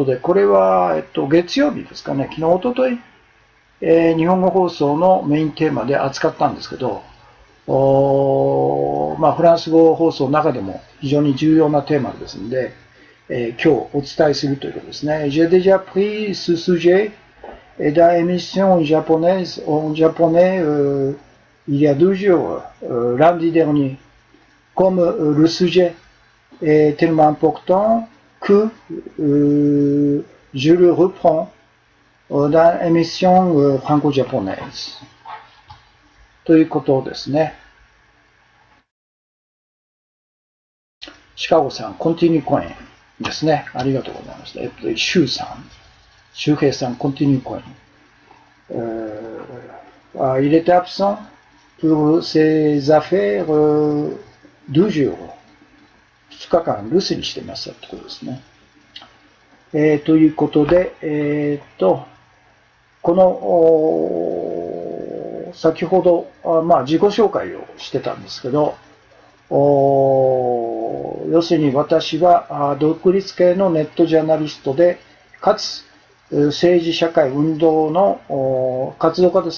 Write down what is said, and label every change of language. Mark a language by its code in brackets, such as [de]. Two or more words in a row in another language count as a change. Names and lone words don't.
[ja] で、これは、月曜日ですかね、昨日、おととい、日本語放送のメインテーマで扱ったんですけど、フランス語放送の中でも非常に重要なテーマですので、今日お伝えするということですね。 [fr] J'ai déjà pris ce sujet dans l'émission japonaise en japonais il y a 2 jours, lundi dernier. Comme le sujet est tellement important que je le reprends dans l'émission franco-japonaise. [ja] ということですね。シカゴさん、コンティニューコインですね。ありがとうございました。シュウさん、シュウヘイさん、コンティニューコイン。 [fr] Il était absent pour ses affaires 2 jours。 [ja] 2 日間留守にしてましたってことですね。ということで、この、先ほど、自己紹介をしてたんですけど、要するに私は独立系のネットジャーナリストで、かつ政治社会運動の活動家です。